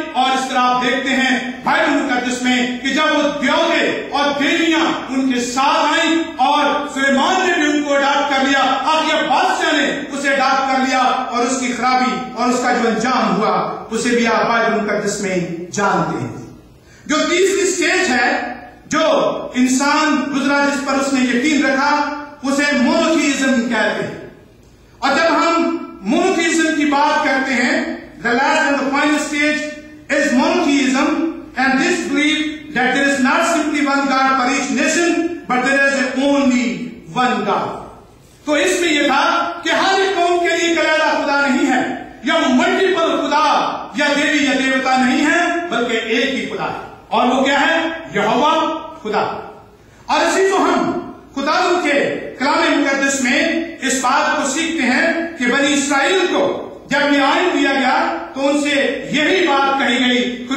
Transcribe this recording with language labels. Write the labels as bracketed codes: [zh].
[ur] اور اس طرح آپ دیکھتے ہیں بائبل مقدس میں کہ جب وہ دیوتے اور دیویاں ان کے ساتھ آئیں اور سلیمان نے بھی ان کو اڈاپٹ کر لیا، اخیب بادشاہ نے اسے اڈاپٹ کر لیا اور اس کی خرابی اور اس کا جو انجام ہوا اسے بھی آپ بائبل مقدس میں جانتے ہیں. جو تیسری سٹیج ہے جو انسان گزرا جس پر اس نے یقین رکھا اسے مونوتھیزم کہتے ہیں. اور جب ہم مونوتھیزم کی بات کرتے ہیں [en] the last and the final stage is monotheism, and this belief that there is not simply one God for each nation but there is only one God. [ur] تو اس میں یہ تھا کہ ہر ایک قوم کے لیے علیحدہ خدا نہیں ہے یا ملٹیپل خدا یا دیوی یا دیوتا نہیں ہے بلکہ ایک ہی خدا ہے. اور وہ کیا ہے؟ یہوہ خدا. اور اسی کو ہم خدا کے کلام مقدس میں اس بات کو سیکھتے ہیں کہ بنی اسرائیل کو جب یہ آئین دیا گیا تو ان سے یہی بات کہی گئی.